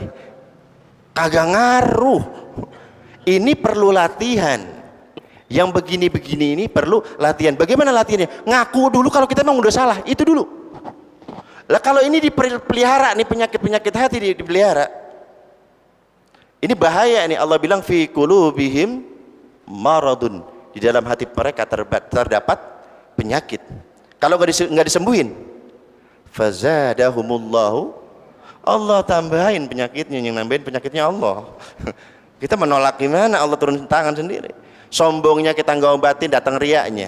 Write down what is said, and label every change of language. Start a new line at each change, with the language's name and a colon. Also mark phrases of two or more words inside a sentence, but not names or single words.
Indonesian: Kagak ngaruh. Ini perlu latihan. Yang begini-begini ini perlu latihan. Bagaimana latihannya? Ngaku dulu kalau kita memang udah salah, itu dulu. Lah kalau ini dipelihara nih, penyakit-penyakit hati dipelihara. Ini bahaya nih. Allah bilang
Arabic: في قلوبهم مرض.
Indonesian: Di dalam hati mereka terdapat penyakit. Kalau nggak disembuhin, fazadahumullahu, Allah tambahin penyakitnya, yang nambahin penyakitnya Allah. Kita menolak gimana? Allah turun tangan sendiri. Sombongnya kita nggak obatin, datang riaknya.